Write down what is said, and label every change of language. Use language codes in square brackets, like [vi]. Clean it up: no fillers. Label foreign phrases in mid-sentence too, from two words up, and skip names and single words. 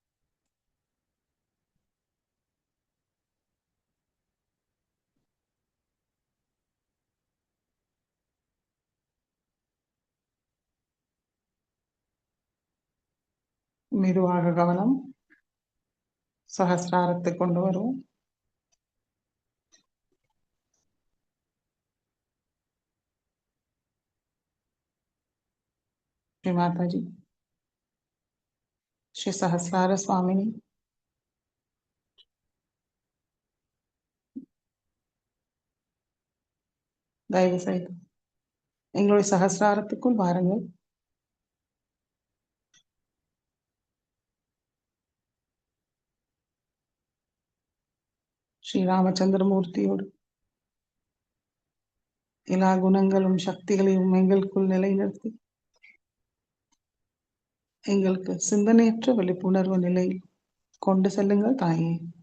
[ta] மெதுவாக கவனம் சஹஸ்ராரத்தை கொண்டு வருவோம். [sa] श्री माता जी श्री सहस्रार स्वामिनी [ta] தயவு செய்து எங்களுடைய சஹஸ்ராரத்துக்குள் வாருங்கள். ஸ்ரீராமச்சந்திரமூர்த்தியோடு எல்லா குணங்களும் சக்திகளையும் எங்களுக்குள் நிலைநிறுத்தி எங்களுக்கு சிந்தனையற்ற விழிப்புணர்வு நிலை கொண்டு செல்லுங்கள் தாயே.